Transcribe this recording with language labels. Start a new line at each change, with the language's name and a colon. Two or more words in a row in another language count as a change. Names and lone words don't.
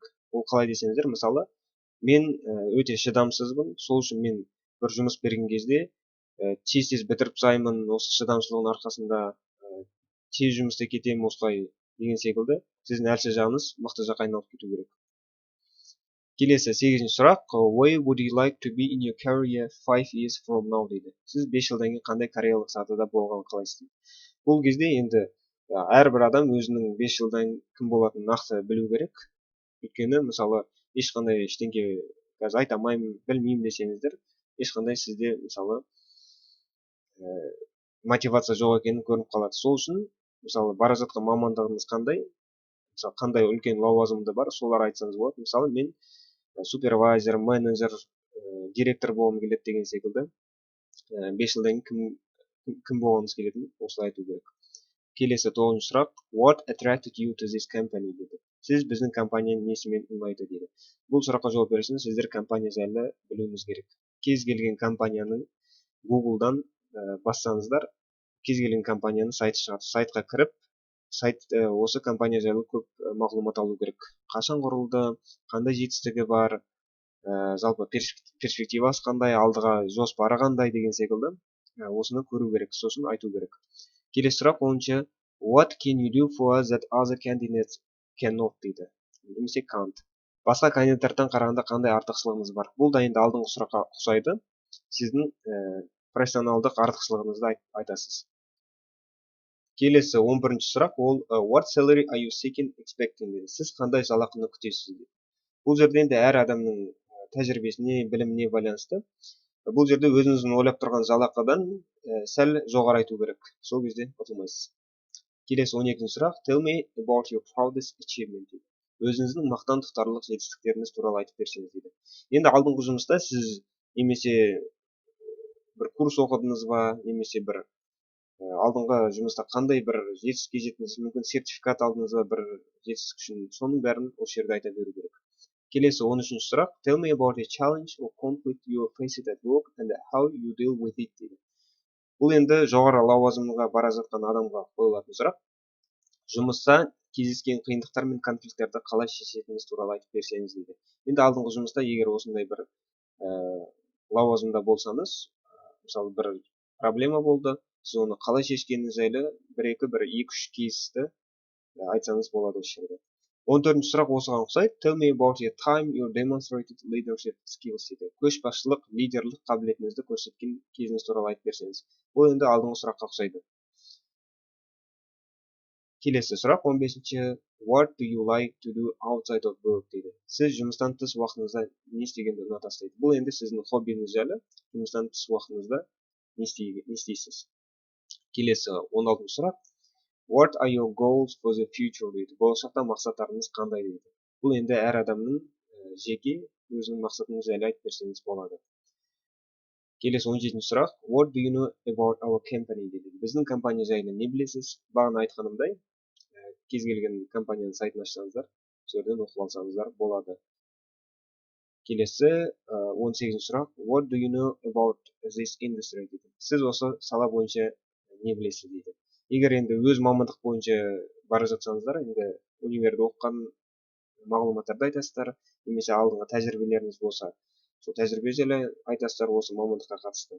Kazakh: Ол қалай десеңіздер, мысалы, мен өте шыдамсызбын, сол үшін мен бір жұмыс берген кезде тез бітіріп тастаймын, осы шыдамшылығының арқасында тез жұмысты кетемін осылай деген секілді сіздің әлсіз жағыңыз мықты жаққа айналып кету керек. Келесі 8-ші сұрақ.
English: Where would you like to be in your career 5 years from now дейді.
Kazakh: Сіз 5 жылдан кейін қандай карьералық сатыда болғанын қалайсыз дейді. Бұл кезде енді әрбір адам өзінің 5 жылдан кім болатынын нақты білу керек. Өйткені мысалы ешқандай ештеңке қазір айта алмаймын, білмеймін десеңіздер, ешқандай сізде мысалы мотивация жоқ екенін көрініп қалады. Сол үшін мысалы бара жатқан мамандығыңыз қандай, мысалы қандай үлкен лауазымды бар, солар айтсаңыз болады. Мысалы мен супервайзер, менеджер, директор болғым келеді деген секілді 5 жылдан кейін кім болғыңыз келетінін осылай айту керек. Келесі 9-ші сұрақ.
English: What attracted you to this company дейді.
Kazakh: Сіз біздің компанияның несімен ұнайды дейді. Бұл сұраққа жауап беру үшін сіздер компания жайлы білуіңіз керек. Кез келген компанияның Google-дан бассаңыздар, кез келген компанияның сайты шығады. Сайтқа кіріп, осы компания жайлы көп мағлұмат алу керек. Қашан құрылды, қандай жетістігі бар, жалпы перспективасы қандай, алдыға жоспары қандай деген секілді осыны көру керек, сосын айту керек. Келесі сұрақ 10-ші.
English: What can you do for us that other candidates cannot дейді.
Kazakh: Немесе can't. Басқа кандидаттардан қарағанда қандай артықшылығыңыз бар? Бұл да енді алдыңғы сұраққа ұқсайды. Сіздің профессионалдық артықшылығыңызды айтасыз. Келесі 11-ші сұрақ. Ол
English: what salary are you seeking expecting дейді.
Kazakh: Сіз қандай жалақыны күтесіз дейді. Бұл жерде енді әр адамның тәжірибесіне, біліміне байланысты. Бұл жерде өзіңіздің ойлап тұрған жалақыдан сәл жоғары айту керек. Сол кезде ұтылмайсыз. Келесі 12-ші сұрақ.
English: Tell me about your proudest achievement дейді.
Kazakh: Өзіңіздің мақтан тұтарлық жетістіктеріңіз туралы айтып берсеңіз дейді. Енді алдыңғы жұмыста сіз немесе бір курс оқыдыңыз ба, немесе бір алдыңғы жұмыста қандай бір жетістікке жеттіңіз, мүмкін сертификат алдыңыз ба бір жетістік үшін, соның бәрін осы жерде айта беру керек. Келесі 13-ші сұрақ.
English: Tell me about a challenge or conflict you faced at work and how you deal with it дейді.
Kazakh: Бұл енді жоғары лауазымға бара жатқан адамға қойылатын сұрақ. Жұмыста кездескен қиындықтар мен конфликттерді қалай шешетініңіз туралы айтып берсеңіз дейді. Енді алдыңғы жұмыста егер осындай бір лауазымда болсаңыз, мысалы бір проблема болды, сіз оны қалай шешкеніңіз жайлы бір 2-3 кейсті айтсаңыз болады осы жерде. 14-ші сұрақ осыған ұқсайды.
English: Tell me about your time you demonstrated leadership skills дейді.
Kazakh: Көшбасшылық, лидерлік қабілетіңізді көрсеткен кезіңіз туралы айтып берсеңіз. Бұл енді алдыңғы сұраққа ұқсайды. Келесі сұрақ 15-ші.
English: What do you like to do outside of work дейді.
Kazakh: Сіз жұмыстан тыс уақытыңызда не істегенді ұнатасыз дейді. Бұл енді сіздің хоббиіңіз жайлы, жұмыстан тыс уақытыңызда не істейсіз. Келесі 16-ші сұрақ.
English: What are your goals for the future дейді.
Kazakh: Болашақта мақсаттарыңыз қандай дейді. Бұл енді әр адамның жеке өзінің мақсатыңыз жайлы айтып берсеңіз болады. Келесі 17-ші сұрақ.
English: What do you know about our company дейді.
Kazakh: Біздің компания жайлы не білесіз? Бағана айтқанымдай, кез келген компанияның сайтын ашсаңыздар, сол жерден оқып алсаңыздар болады. Келесі 18-ші сұрақ.
English: What do you know about this industry дейді.
Kazakh: Сіз осы сала бойынша не білесіз дейді. Егер енді өз мамандық бойынша бара жатсаңыздар, енді универде оқыған мағлұматтарды айтасыздар, немесе алдыңғы тәжірибелеріңіз болса, сол тәжірибе жайлы айтасыздар осы мамандыққа қатысты.